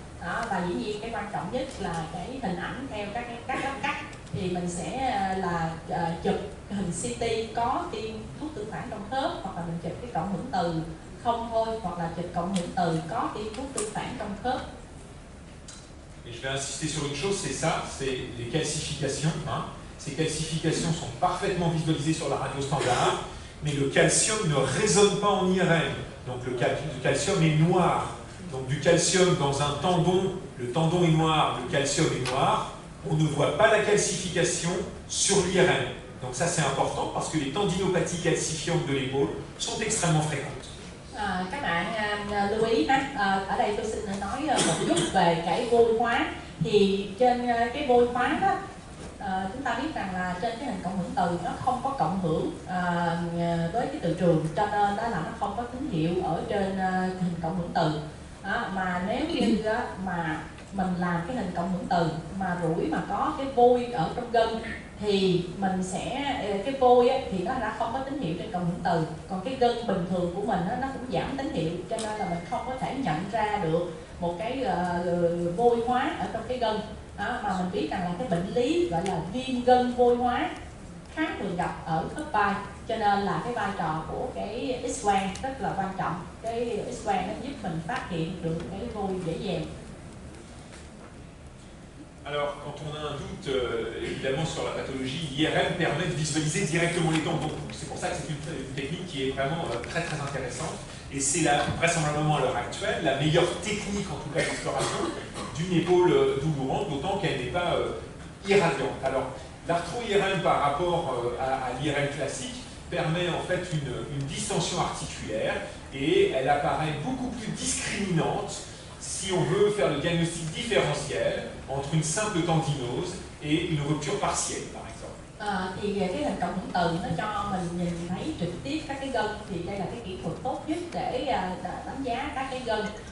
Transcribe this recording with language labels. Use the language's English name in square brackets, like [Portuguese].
[Vietnamese] Đó, và dĩ nhiên cái quan trọng nhất là cái hình ảnh theo các góc cắt, thì mình sẽ là chụp hình CT có tiêm thuốc tương phản trong khớp, hoặc là mình chụp cái cộng hưởng từ không thôi, hoặc là chụp cộng hưởng từ có tiêm thuốc tương phản trong khớp. [French] Et je vais insister sur une chose, c'est ça, c'est les calcifications. Hein. Ces calcifications sont parfaitement visualisées sur la radio standard, mais le calcium ne résonne pas en IRM. Donc le calcium est noir. Donc du calcium dans un tendon, le tendon est noir, le calcium est noir. On ne voit pas la calcification sur l'IRM. Donc ça c'est important parce que les tendinopathies calcifiantes de l'épaule sont extrêmement fréquentes. [Vietnamese] Các bạn lưu ý ở đây tôi xin nói một chút về cái vôi hóa. Thì trên cái vôi hóa đó, chúng ta biết rằng là trên cái hình cộng hưởng từ nó không có cộng hưởng với cái từ trường, cho nên đó là nó không có tín hiệu ở trên hình cộng hưởng từ. Mà nếu như mà mình làm cái hình cộng hưởng từ mà rủi mà có cái vôi ở trong gân, thì mình sẽ cái vôi thì nó đã không có tín hiệu trên cộng hưởng từ, còn cái gân bình thường của mình nó cũng giảm tín hiệu, cho nên là mình không có thể nhận ra được một cái vôi hóa ở trong cái gân. Mà mình biết rằng là cái bệnh lý gọi là viêm gân vôi hóa khá thường gặp ở khớp vai, cho nên là cái vai trò của cái X-quang rất là quan trọng. Cái X-quang nó giúp mình phát hiện được cái vôi dễ dàng. [French] Alors, quand on a un doute, évidemment, sur la pathologie, l'IRM permet de visualiser directement les dents. Donc, c'est pour ça que c'est une technique qui est vraiment très très intéressante. Et c'est vraisemblablement à l'heure actuelle la meilleure technique, en tout cas d'exploration, d'une épaule doulourante, d'autant qu'elle n'est pas irradiante. Alors, l'arthro-IRM par rapport à l'IRM classique permet en fait une distension articulaire et elle apparaît beaucoup plus discriminante si on veut faire le diagnostic différentiel entre une simple tendinose et une rupture partielle, par exemple. [Vietnamese] Thì cái hình cộng hưởng từ nó cho mình nhìn thấy trực tiếp các cái gân, thì đây là cái kỹ thuật tốt nhất để đánh giá các cái gân.